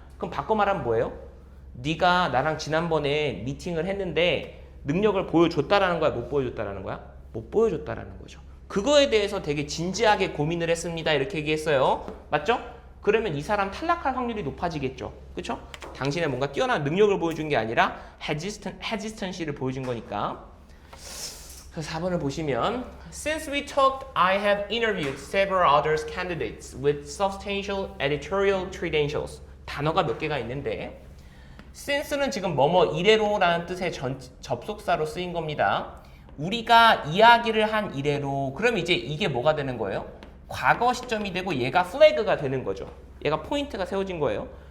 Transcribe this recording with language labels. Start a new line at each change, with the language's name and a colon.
Korean: 그럼 바꿔 말하면 뭐예요? 네가 나랑 지난번에 미팅을 했는데 능력을 보여줬다라는 거야? 못 보여줬다라는 거야? 못 보여줬다라는 거죠. 그거에 대해서 되게 진지하게 고민을 했습니다. 이렇게 얘기했어요. 맞죠? 그러면 이 사람 탈락할 확률이 높아지겠죠. 그쵸? 당신의 뭔가 뛰어난 능력을 보여준 게 아니라 hesitancy를 보여준 거니까. 그래서 4번을 보시면
English: Since we talked, I have interviewed several other candidates with substantial editorial credentials.
Korean: 단어가 몇 개가 있는데 since는 지금 뭐뭐 이래로라는 뜻의 접속사로 쓰인 겁니다. 우리가 이야기를 한 이래로 그럼 이제 이게 뭐가 되는 거예요? 과거 시점이 되고 얘가 플래그가 되는 거죠. 얘가 포인트가 세워진 거예요.